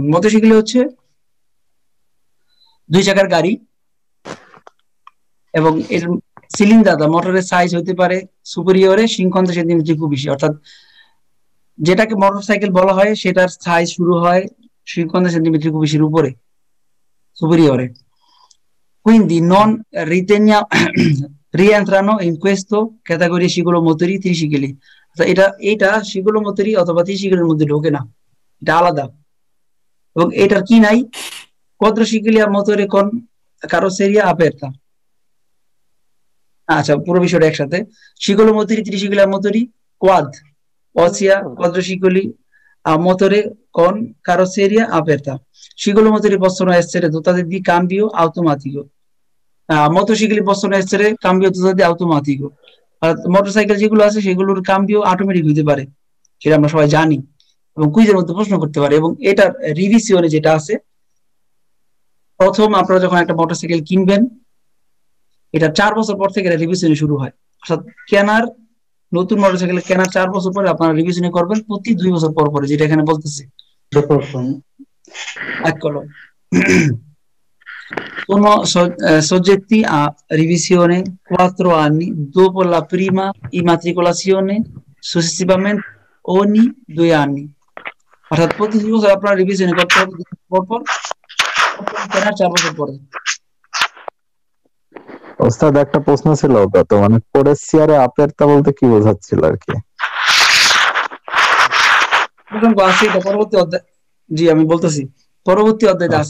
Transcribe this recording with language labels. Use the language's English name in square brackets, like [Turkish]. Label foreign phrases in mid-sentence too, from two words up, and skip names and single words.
[Bangla] মতশিগুলি হচ্ছে দুই চাকার গাড়ি এবং এর সিলিন্ডার মোটরের সাইজ হতে পারে সুপিরিয়রে 50 সেন্টিমিটার খুব বেশি, অর্থাৎ যেটাকে মোটরসাইকেল বলা হয় সেটার সাইজ শুরু হয় 50 সেন্টিমিটার খুব বেশির উপরে, সুপিরিয়রে। [Italian] Quindi non rientrano in questo categoria ciclomotori tricicli. [Bangla] এটা ciclomotori অথবা ত্রিশিকেলের মধ্যে ঢোকে না, এটা আলাদা। এবং এটার কি নাই? [Italian] quadricicli a motore con carrozzeria aperta। [Bangla] আচ্ছা, পুরো বিষয়টা একসাথে। [Italian] ciclomotori tricicli a motori quad, ossia quadricicli a motore con carrozzeria aperta. Ciclomotori possono essere dotati di cambio automatico. Motocicli possono essere cambio dotati automatico। [Bangla] আর মোটরসাইকেল যেগুলো আছে সেগুলোর [Italian] cambio automatico [Bangla] হতে পারে, সেটা আমরা সবাই জানি এবং কুইজের মধ্যে প্রশ্ন করতে পারে। এবং এটার রিভিশনে যেটা আছে, প্রথম আপনারা যখন একটা মোটরসাইকেল কিনবেন, এটা 4 বছর পর থেকে এটা রিভিশনে শুরু হয়। অর্থাৎ নতুন মোটরসাইকেল কেনার 4 বছর পরে আপনারা রিভিশনে করবেন প্রতি 2 বছর পর পরে, যেটা এখানে বলতেছে এক কলম। [Italian] Sono soggetti a revisione 4 anni dopo la prima immatricolazione, successivamente ogni 2 anni। [Bangla] অর্থাৎ প্রতি 2 বছর আপনারা রিভিশন করতে হবে, পরপর 4 বছর পরে। ওস্তাদ একটা প্রশ্ন ছিল, ওটা তো মানে [Italian] carrozzeria aperta [Bangla] বলতে কি বোঝাচ্ছিল আর কি? পরবর্তী অধ্যায়, জি আমি বলতেছি পরবর্তী অধ্যায়তে আছে।